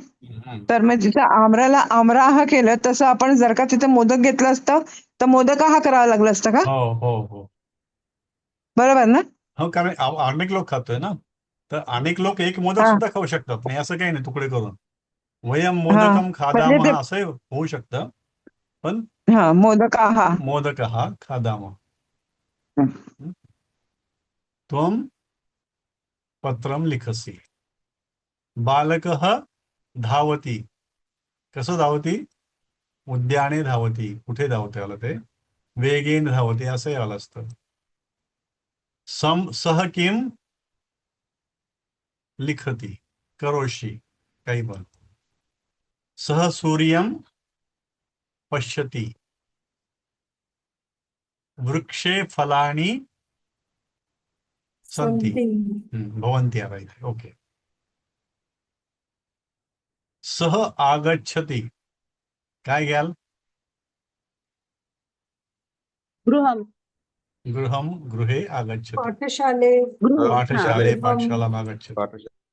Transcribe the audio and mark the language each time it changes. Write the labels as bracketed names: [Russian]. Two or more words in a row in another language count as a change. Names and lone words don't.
[Marathi] तर मग तिथं आमराला आमराह केलं, तसं आपण जर का तिथं मोदक घेतलं असतं तर मोदक हा करावा लागला असतं का? हो हो हो, बरोबर ना. हो, कारण अनेक लोक खातोय ना, तर अनेक लोक एक मोदक सुद्धा खाऊ शकतात. नाही असं काही नाही तुकडे करून. [Sanskrit] वयम मोदकम खादामह [Marathi] असं होऊ शकतं, पण मोदक हा खादामह. [Sanskrit] त्वम पत्रम लिखसी. बालकः धावती. कसं धावती? उद्याने धावती. [Marathi] कुठे धावते आलं ते? [Sanskrit] वेगेन धावते [Marathi] असंही आलं असतं. [Sanskrit] सह किम लिखती, करोशी, [Marathi] काही पण. [Sanskrit] सह सूर्यम पश्यती. वृक्षे फलानी संती भवन्ति [Marathi] आला इथे. [Sanskrit] ओके. सह आगच्छति. [Marathi] काय घ्याल? [Sanskrit] गृहम. गृहम, गृहे आगच्छति. पाठशाले पाठशाले, पाठशाला आगच्छति.